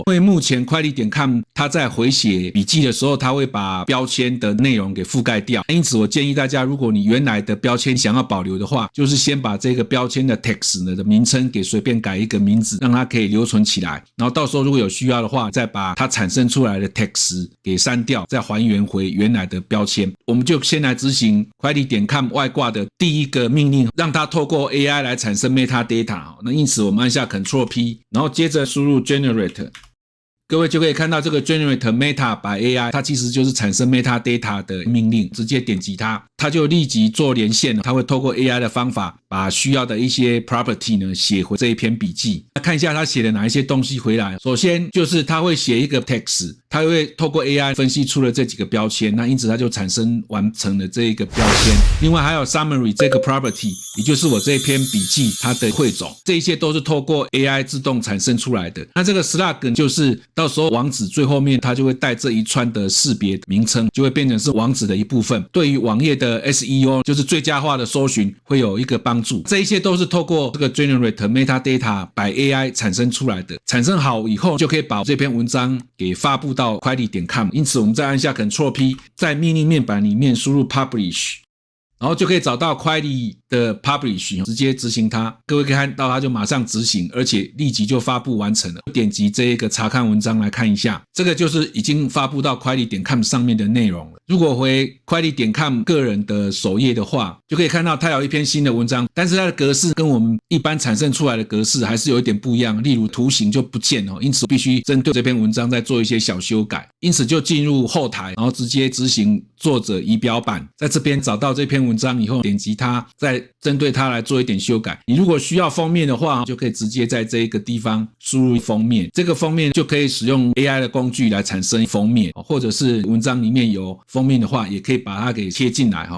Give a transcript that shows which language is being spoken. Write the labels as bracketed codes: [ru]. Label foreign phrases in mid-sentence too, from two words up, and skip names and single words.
[zh] 因為目前 Quiley.com 它在回寫筆記的時候，它會把標籤的內容給覆蓋掉，因此我建議大家，如果你原來的標籤想要保留的話，就是先把這個標籤的 text 的名稱給隨便改一個名字，讓它可以留存起來，然後到時候如果有需要的話，再把它產生出來的 text 給刪掉，再還原回原來的標籤。我們就先來執行 Quiley.com 外掛的第一個命令，讓它透過 AI 來產生 metadata。那因此我們按下 Ctrl+P， 然後接着輸入 Generate。各位就可以看到這個 [en] Generate Meta by AI， [zh] 它其實就是產生 metadata 的命令，直接點擊它，它就立即做連線了。它會透過 AI 的方法，把需要的一些 property 呢寫回這一篇筆記。看一下它寫了哪一些東西回來。首先就是它會寫一個 text， 它會透過 AI 分析出了這幾個標籤，那因此它就產生完成了這一個標籤。另外還有 summary 這個 property， 也就是我這一篇筆記它的彙總，這一些都是透過 AI 自動產生出來的。那這個 slug 就是到時候網址最後面它就會帶這一串的識別名稱，就會變成是網址的一部分，對於網頁的 SEO 就是最佳化的搜尋會有一個幫助。這一些都是透過這個 [en] Generate Metadata by AI [zh] 產生出來的，產生好以後就可以把這篇文章給發布到 Quiley.com。因此我們再按下 Ctrl+P， 在命令面板裡面輸入 Publish， 然後就可以找到 Quiley 的 Publish， 直接執行它。各位可以看到它就馬上執行，而且立即就發布完成了。點擊這一個查看文章來看一下，這個就是已經發布到 Quiley.com 上面的內容了。如果回 Quiley.com 個人的首頁的話，就可以看到它有一篇新的文章，但是它的格式跟我们一般產生出來的格式還是有一點不一樣，例如圖形就不見了，因此必須針對這篇文章再做一些小修改。因此就進入後台，然後直接執行作者儀表板，在這邊找到這篇文章以後，點擊它，再針對它來做一點修改。你如果需要封面的話，就可以直接在這個地方輸入封面，這個封面就可以使用 AI 的工具來產生封面，或者是文章裡面有封面的話，也可以把它給貼進來。